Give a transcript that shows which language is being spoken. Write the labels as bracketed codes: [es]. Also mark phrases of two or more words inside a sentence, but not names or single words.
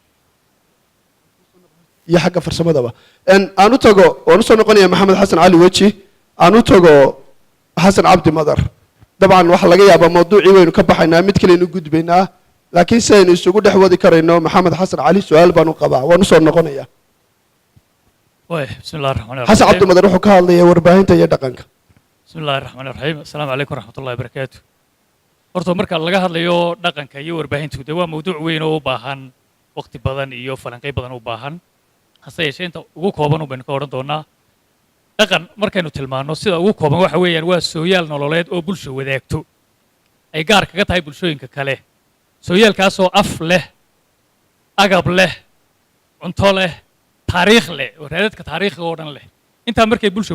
[so] iyo xagga farsamadaba aan u tago waan usoo noqonaya maxamed xasan cali weji aan u tago xasan cabdi madar dabcan waxaa laga yaabaa mawduucii waynu ka baxaynaa mid kaleynu gudbaynaa laakiin si aynu isugu dhex wadi karayno maxamed xasan cali su-aal baan u qabaa waan usoo noqonaya [ar] بسم الله الرحمن الرحيم [so] xasan cabdi madar wuxuu ka hadlayaa warbaahinta iyo dhaqanka [ar] بسم الله الرحمن الرحيم السلام عليكم ورحمة الله وبركاته [so] horta marka laga hadlayo dhaqanka iyo warbaahintu de waa mawduuc weyn oo u baahan waqti badan iyo falanqay badan u baahan hase yeeshee inta ugu kooban baynu ka odhan doonaa dhaqan markaynu tilmaano sida ugu kooban waxa weeyaan waa sooyaal nololeed oo bulsho wadaagto ay gaar kaga tahay bulshooyinka kale sooyaalkaasoo af leh agab leh cunto leh taariikh leh oo raadadka taariikhiga oo dhan leh intaa markay bulsho